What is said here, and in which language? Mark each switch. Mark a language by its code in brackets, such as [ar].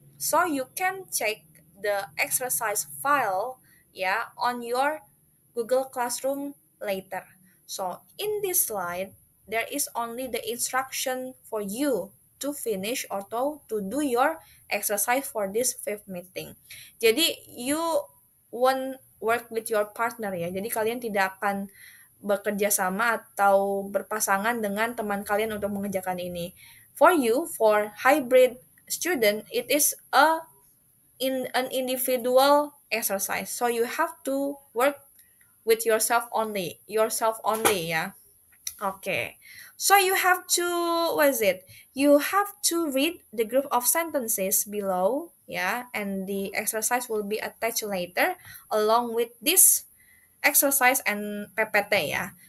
[en] So you can check the exercise file ya on your Google Classroom later. So in this slide, there is only the instruction for you to finish or to do your exercise for this fifth meeting. [id] Jadi [en] you won't work with your partner ya. [id] Jadi kalian tidak akan bekerja sama atau berpasangan dengan teman kalian untuk mengerjakan ini. [en] For you, for hybrid student, it is an individual exercise. So you have to work with yourself only ya. Okay. So you have to You have to read the group of sentences below, yeah, and the exercise will be attached later along with this exercise and PPT ya.